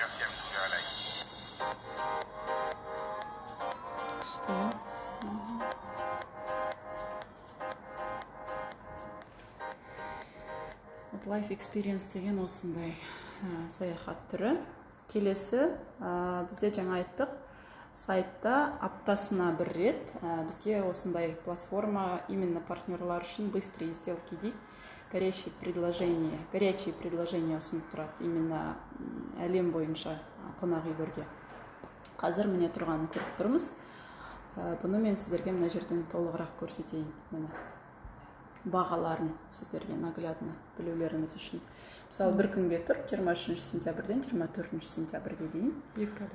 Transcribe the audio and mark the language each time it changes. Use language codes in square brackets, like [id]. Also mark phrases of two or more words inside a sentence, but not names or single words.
[en] Life Experience [kk] деген осындай саяхат түрі. Келесі, бізде жаңа айттық, сайтта аптасына бір рет бізге осындай платформа именно партнерлар үшін [ru] быстрые сделки [kk] дейді. [ru] Горячие предложения [kk] ұсынып тұрады именно әлем бойынша қонақ үйлерге. Қазір міне тұрғанын көріп тұрмыз. Бұны мен сіздерге мына жерден толығырақ көрсетейін. Міне бағаларын сіздерге наглядно білулеріңіз үшін. Мысалы, бір күнге тұр, 23 сентябрьден 24 сентябрьге дейін.